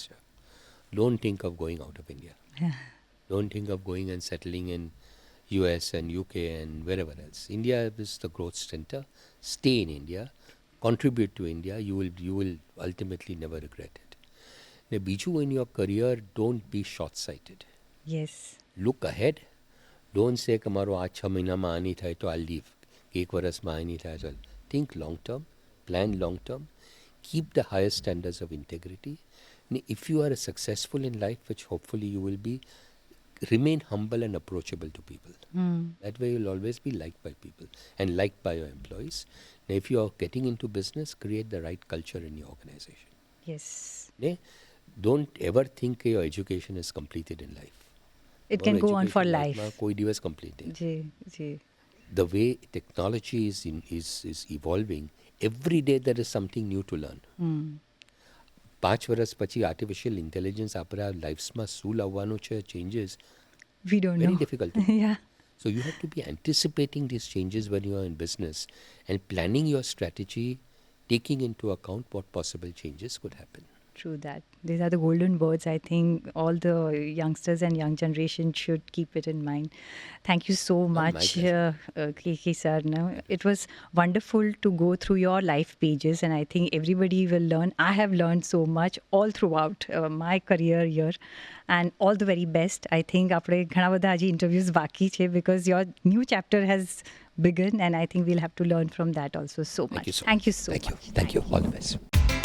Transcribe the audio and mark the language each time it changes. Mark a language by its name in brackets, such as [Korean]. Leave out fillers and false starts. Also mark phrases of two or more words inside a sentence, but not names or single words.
[English] Don't think of going out of India. Don't think of going and settling in US and UK and wherever else. India is the growth center. Stay in India. Contribute to India. You will ultimately never regret it. Now, Biju, in your career, don't be short-sighted. Yes. Look ahead. Don't say [Gujarati] કે મારો આ 6 મહિનામાં આ નહીં થાય [English] તો I'll leave. [Gujarati] એક વર્ષમાં આ નહીં થાય તો [English] think long term, plan long term, keep the highest standards of integrity. And if you are successful in life, which hopefully you will be, remain humble and approachable to people. That way you'll always be liked by people and liked by your employees. Now, if you are getting into business, create the right culture in your organization. Yes. Don't ever think that your education is completed in life. It can go on for Education life. [Gujarati] માં કોઈ દિવસ complete નહીં. જી જી [English] The way technology is evolving, every day there is something new to learn. [Gujarati] 5 વર્ષ પછી [English] artificial intelligence [Gujarati] આપણા લાઈફ્સમાં શું લાવવાનું છે changes, [English] we don't very know. difficult. Yeah. So you have to be anticipating these changes when you are in business and planning your strategy, taking into account what possible changes could happen. True that. These are the golden words. I think all the youngsters and young generation should keep it in mind. Thank you so my much, pleasure. Keki sir. No, it was wonderful to go through your life pages, and I think everybody will learn. I have learned so much all throughout my career here, and all the very best. I think [Gujarati] આપણે ઘણા બધા હજી [English] interviews બાકી છે because your new chapter has begin, and I think we'll have to learn from that also so much. Thank you so Thank you much. so Thank much. you. Thank you. All the best.